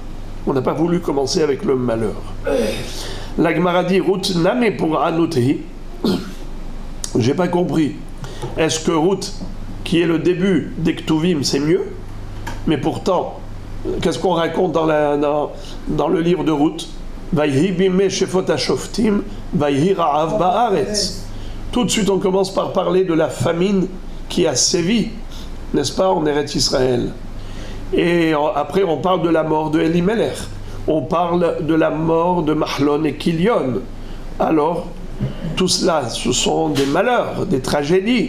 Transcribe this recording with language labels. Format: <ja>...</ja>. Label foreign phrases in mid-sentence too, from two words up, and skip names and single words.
<fr>On n'a pas voulu commencer avec le malheur. La Gemara dit Ruth name pour Anuti. J'ai pas compris. Est-ce que Ruth, qui est le début des Ktuvim, c'est mieux? Mais pourtant, qu'est-ce qu'on raconte dans le livre de Ruth?</fr> <he>ויהי בימי שפוט השופטים, ויהי רעב בארץ.</he> <fr>Tout de suite, on commence par parler de la famine qui a sévi, n'est-ce pas, en Eretz Israël. Et après, on parle de la mort de Elimelech. On parle de la mort de Mahlon et Kilion. Alors, tout cela, ce sont des malheurs, des tragédies.</fr>